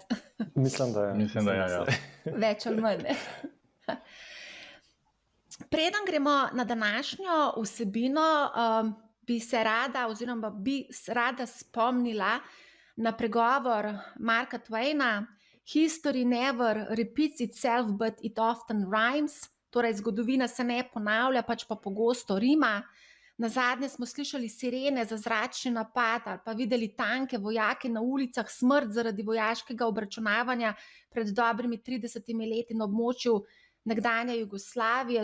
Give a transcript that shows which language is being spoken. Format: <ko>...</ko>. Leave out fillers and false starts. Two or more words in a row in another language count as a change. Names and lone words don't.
<sl>Mislim, da je. Ja. Več ali manj. Preden gremo na današnjo vsebino, bi rada spomnila na pregovor Marka Twaina:</sl> <en>History never repeats itself, but it often rhymes.</en> <sl>Torej, zgodovina se ne ponavlja, pač pa pogosto rima. Nazadnje smo slišali sirene za zračni napad ali pa videli tanke, vojake na ulicah, smrt zaradi vojaškega obračunavanja pred dobrimi 30 leti na območju nekdanje Jugoslavije.</sl>